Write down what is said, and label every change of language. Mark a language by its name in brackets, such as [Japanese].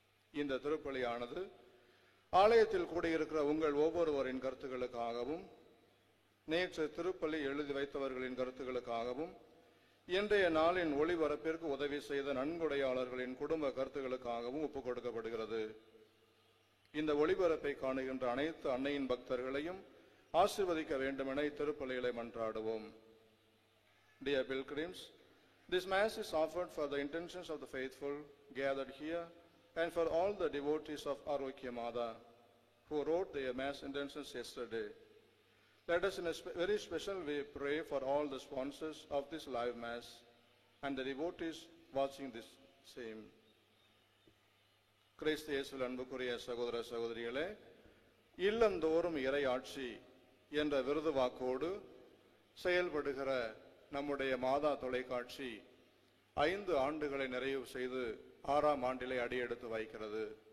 [Tamil] இந்த திருப்பலியானது ஆலயத்தில் கூடியிருக்கிற உங்கள் ஒவ்வொருவரின் கருத்துக்களுக்காகவும், நேற்று திருப்பலி எழுதி வைத்தவர்களின் கருத்துக்களுக்காகவும், இன்றைய நாளின் ஒளிபரப்பிற்கு உதவி செய்த நன்கொடையாளர்களின் குடும்ப கருத்துக்களுக்காகவும் ஒப்புக் கொடுக்கப்படுகிறது. இந்த ஒளிபரப்பை காணுகின்ற அனைத்து அன்னையின் பக்தர்களையும் ஆசீர்வதிக்க வேண்டுமென இத்திருப்பலிகளை மன்றாடுவோம். [English] Dear pilgrims, this Mass is offered for the intentions of the faithful gathered here and for all the devotees of Arokya Mada who wrote their Mass intentions yesterday. Let us in a very special way pray for all the sponsors of this live Mass and the devotees watching this same. [Tamil] கிறிஸ்து இயேசுவில் அன்புக்குரிய சகோதர சகோதரிகளே, இல்லந்தோறும் இறை ஆட்சி என்ற விருது வாக்கோடு செயல்படுகிற நம்முடைய மாதா தொலைக்காட்சி 5 ஆண்டுகளை நிறைவு செய்து 6ஆம் ஆண்டிலே அடியெடுத்து வைக்கிறது.